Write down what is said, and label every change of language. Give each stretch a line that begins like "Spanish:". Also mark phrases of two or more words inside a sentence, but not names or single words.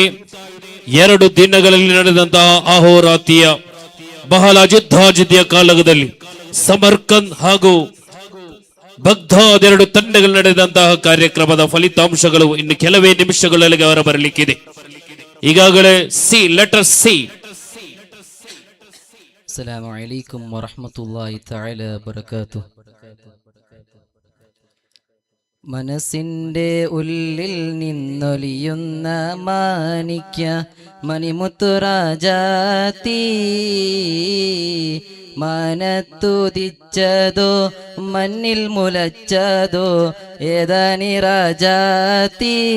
Kannada: 2 ದಿನಗಳಲ್ಲಿ ನಡೆದಂತಹ ಅಹೋರಾತ್ರಿಯ ಬಹಳ ಯುದ್ಧಾಜಿದ್ಯ ಕಾಲದಲ್ಲಿ ಸಮರ್ಕಂದ್ ಹಾಗೂ ಬಗ್ದಾದ್ 2 ತಂಡಗಳು ನಡೆದಂತಹ ಕಾರ್ಯಕ್ರಮದ ಫಲಿತಾಂಶಗಳು ಇನ್ನು ಕೆಲವೇ ನಿಮಿಷಗಳಲ್ಲಿ ಹೊರ ಬರಲಿಕ್ಕಿದೆ.
English: ಈಗಾಗಲೇ C letter C.
Arabic: السلام عليكم ورحمة الله تعالى وبركاته.
Malayalam: മനസ്സിൻ്റെ ഉള്ളിൽ നിന്നൊലിയുന്ന മാണിക്യ മണിമുത്തു രാജാത്തി, മനത്തുദിച്ചതോ മണ്ണിൽ മുലച്ചതോ ഏതാനി രാജാത്തി,